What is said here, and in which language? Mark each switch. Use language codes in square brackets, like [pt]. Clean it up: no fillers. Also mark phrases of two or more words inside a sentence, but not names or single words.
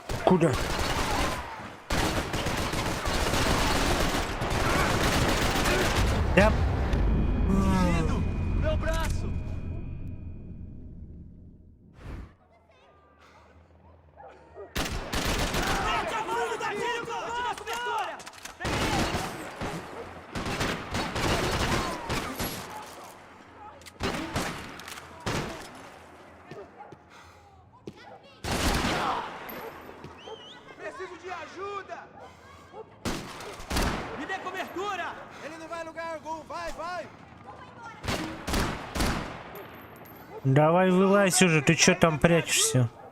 [ru] Куда? Да. [pt] Meu braço! Mete a mão no gatilho, comandante da cobertura! Preciso de ajuda! Me dê cobertura! Ele não vai a lugar algum, vai, vai! [ru] Давай вылазь уже, ты чё там прячешься?